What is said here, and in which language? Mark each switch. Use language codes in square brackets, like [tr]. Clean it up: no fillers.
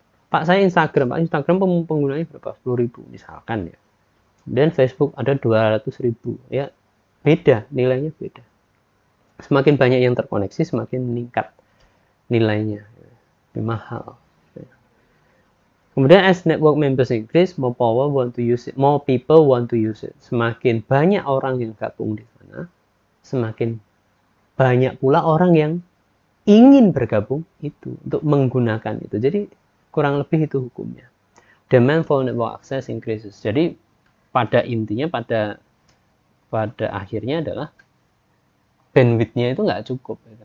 [id] Pak, saya Instagram penggunanya berapa? 10.000 misalkan ya. Dan Facebook ada 200.000 ya, beda nilainya, beda. Semakin banyak yang terkoneksi semakin meningkat nilainya, lebih mahal. Kemudian [en] as network members increase, more people want to use it. [id] Semakin banyak orang yang gabung di sana, semakin banyak pula orang yang ingin bergabung itu untuk menggunakan itu. Jadi kurang lebih itu hukumnya. [en] Demand for network access increases. [id] Jadi pada intinya, pada akhirnya adalah bandwidth-nya itu nggak cukup.